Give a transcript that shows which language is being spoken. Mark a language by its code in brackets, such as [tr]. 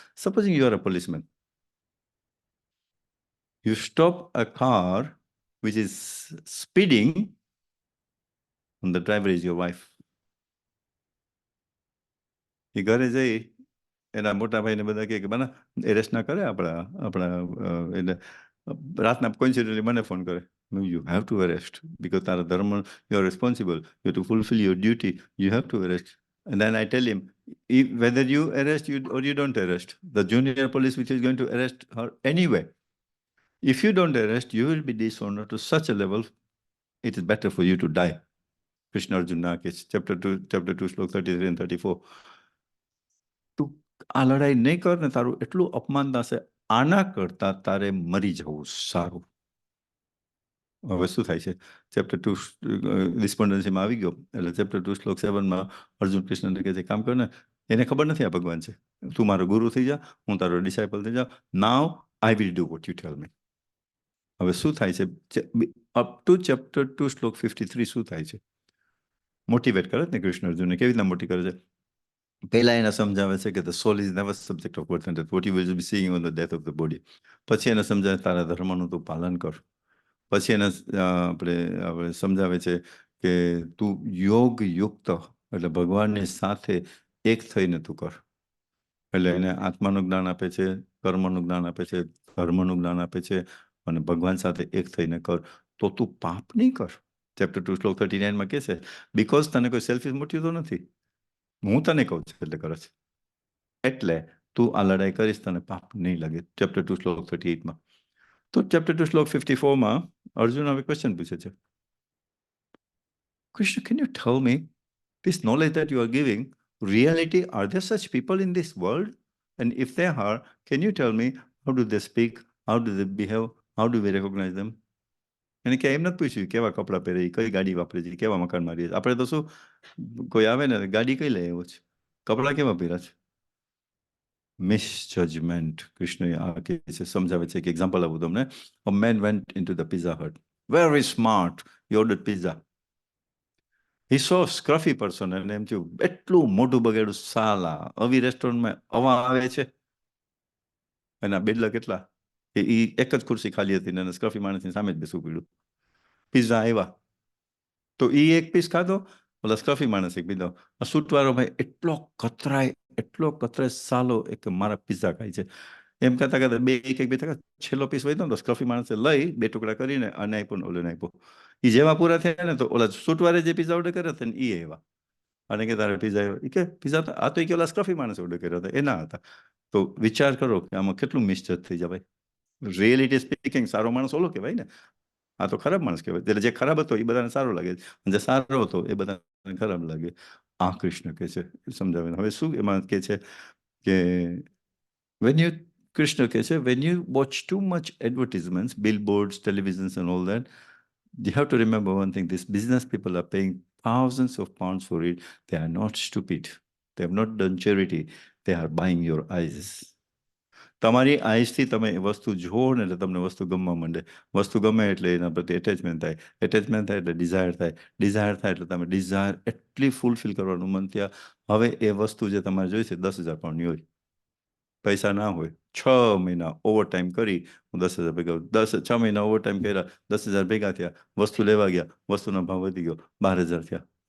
[en] Supposing you are a policeman. You stop a car which is speeding, and the driver is your wife. [gu] એ ઘરે જઈ એના મોટા ભાઈને બધા કહે કે બના એરેસ્ટ ના કરે આપણા એટલે રાતના કોઇન્સિડન્ટલી મને ફોન કરે. [en] No, you have to arrest because તારા ધર્મ, you are responsible, you have to fulfill your duty, you have to arrest. And then I tell him, whether you arrest or you don't arrest, the junior police which is going to arrest her anyway, if you don't arrest, you will be dishonored to such a level, it is better for you to die. Krishna Arjuna case, chapter 2, slok 33 and 34. [gu] તું આ લડાઈ નહીં કર ને તારું એટલું અપમાન થશે, આના કરતા તારે મરી જવું સારું. હવે શું થાય છે? ચેપ્ટર 2 રિસ્પોન્ડન્સીમાં આવી ગયો એટલે ચેપ્ટર 2 શ્લોક 7માં અર્જુન કૃષ્ણને કહે છે, કામ કર ને, એને ખબર નથી આ ભગવાન છે, તું મારો ગુરુ થઈ જા, હું તારો ડિસાઇપલ થઈ જાઉં, [en] Now I will do what you tell me. [gu] હવે શું થાય છે? અપ ટુ ચેપ્ટર 2 શ્લોક 53 શું થાય છે? મોટિવેટ કરે ને કૃષ્ણ અર્જુનને. કેવી રીતના મોટી કરે છે? પહેલા એને સમજાવે છે કે [en] the soul is never subject of birth and death, what you will be seeing on the death of the body. [gu] પછી એને સમજાવે તારા ધર્મનું તું પાલન કર. પછી એને આપણે સમજાવે છે કે તું યોગ યુક્ત એટલે ભગવાનની સાથે એક થઈને તું કર. એટલે એને આત્માનું જ્ઞાન આપે છે, કર્મનું જ્ઞાન આપે છે, ધર્મનું જ્ઞાન આપે છે, અને ભગવાન સાથે એક થઈને કર તો તું પાપ નહીં કર. ચેપ્ટર 2 શ્લોક 39માં કહે છે, બિકોઝ તને કોઈ સેલ્ફિશ મોટિવ તો નથી, હું તને કહું છું એટલે કરે છે, એટલે તું આ લડાઈ કરીશ તને પાપ નહીં લાગે. ચેપ્ટર 2 શ્લોક 38માં. તો ચેપ્ટર 2 શ્લોક 54માં અર્જુન હવે ક્વેશ્ચન પૂછે છે, [en] Krishna, can you tell me this knowledge that you are giving, reality, are there such people in this world? And if there are, can you tell me how do they speak, how do they behave, how do we recognize them? [gu] એને કે એમ નથી પૂછ્યું કેવા કપડાં પહેરે, કઈ ગાડી વાપરે છે, કેવા મકાન મારીએ છે. આપણે તો શું, કોઈ આવે ને ગાડી કઈ લે એવો છે, કપડાં કેવા પહેર્યા છે. મિસજજમેન્ટ કૃષ્ણ આ કે છે, સમજાવે છે કે એક્ઝામ્પલ આપું તમને. [en] A man went into the Pizza Hut, very smart, he ordered pizza. He saw a scruffy person [gu] અને એમ થયું એટલું મોઢું બગાડ્યું, સાલા આવી રેસ્ટોરન્ટમાં આવા આવે છે. એના બેડલા કેટલા, એ એક જ ખુરશી ખાલી હતી ને સ્ક્રફી માણસની સામે જ બેસવું પડ્યું. પિઝા આવ્યા તો એ એક પીસ ખાધો, ઓલા સ્ક્રફી માણસ એક બીજો. આ સૂટવાળો ભાઈ એટલો કતરાય સાલો એક મારા પિઝા ખાય છે એમ કહેતા કહેતા બે એક છેલ્લો પીસ વધ્યો તો સ્ક્રફી માણસે લઈ 2 ટુકડા કરીને અને આપ્યો ને ઓલે આપ્યો. એ જેવા પૂરા થયા ને તો ઓલા સૂટવાળે જે પિઝા ઓર્ડર કર્યા હતા ને એ આવ્યા અને કે તારે પિઝા આવ્યો, એ કે પિઝા આ તો કે ઓલા સ્ક્રફી માણસે ઓર્ડર કર્યા હતા એના હતા. તો વિચાર કરો કે આમાં કેટલું મિસજજ થઈ જાય ભાઈ. રિયલિટી સ્પીકિંગ સારો માણસ ઓલો કહેવાય ને, આ તો ખરાબ માણસ કહેવાય. એટલે જે ખરાબ હતો એ બધાને સારો લાગે, જે સારો હતો એ બધાને ખરાબ લાગે. આ કૃષ્ણ કહે છે, સમજાવે. હવે શું એમાં કહે છે [en] કે કૃષ્ણ કહે છે when you watch too much advertisements, billboards, televisions and all that, you have to remember one thing, these business people are paying thousands of pounds for it. They are not stupid, they have not done charity, they are buying your eyes. [gu] તમારી આઈસથી તમે વસ્તુ જુઓ ને એટલે તમને વસ્તુ ગમવા માંડે, વસ્તુ ગમે એટલે એના પ્રત્યે એટેચમેન્ટ થાય, એટેચમેન્ટ થાય એટલે ડિઝાયર થાય, ડિઝાયર થાય એટલે તમે ડિઝાયર એટલી ફૂલફિલ કરવાનું મન થયા. હવે એ વસ્તુ જે તમારે જોઈ છે 10,000 પાઉન્ડની હોય, પૈસા ના હોય, 6 મહિના ઓવર ટાઈમ કરી હું 10,000 ભેગા, 6 મહિના ઓવર ટાઈમ કર્યા, 10,000 ભેગા થયા, વસ્તુ લેવા ગયા, વસ્તુનો ભાવ વધી ગયો, 12,000 થયા.